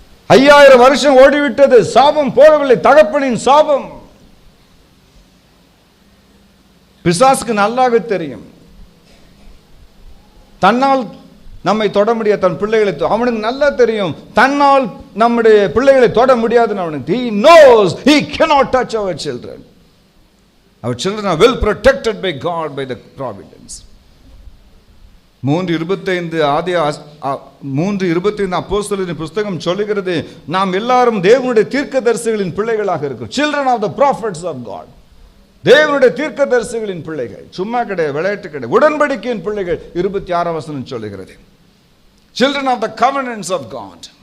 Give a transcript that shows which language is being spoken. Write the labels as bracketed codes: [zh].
[ta] 5000 வருஷம் ஓடிவிட்டது, சாபம் போகவில்லை. தகப்பனின் சாபம். பிசாசுக்கு நல்லாக தெரியும், தன்னால் நம்மை தொட முடியாது, தன் பிள்ளைகளை அவனுக்கு நல்லா தெரியும், தன்னால் நம்முடைய பிள்ளைகளை தொட முடியாதுன்னு அவனுக்கு. [en] He knows he cannot touch our children. Our children are well protected by God, by the providence. [ta] 3:25 அப்போஸ்தலரின் புஸ்தகம் சொல்லுகிறது, நாம் எல்லாரும் தேவனுடைய தீர்க்கதரிசிகளின் பிள்ளைகளாக இருக்கிறோம். [en] Children of the prophets of God. [ta] தேவனுடைய தீர்க்கதரிசிகளின் பிள்ளைகள். சும்மா கிடையாது, விளையாட்டு கிடையாது, உடன்படிக்கையின் பிள்ளைகள். 26ஆம் வசனம் சொல்லுகிறது, [en] Children of the covenants of God.